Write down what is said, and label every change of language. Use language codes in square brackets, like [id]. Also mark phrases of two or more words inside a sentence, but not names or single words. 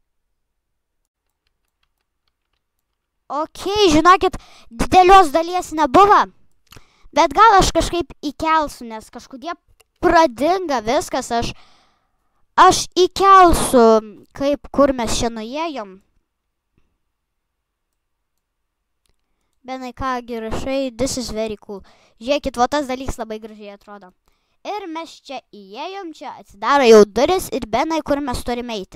[lt] Ok, žinokit, didelios dalies nebuvo, bet gal aš kažkaip įkelsiu, nes kažkodėl pradinga viskas, aš įkelsiu, kur mes čia nuėjom. Benai, kągi rašai, [en] this is very cool. [lt] Žiūrėkit, va tas dalykas labai gražiai atrodo. Ir mes čia įėjom, čia atsidaro jau duris ir Benai, kur mes turime eiti.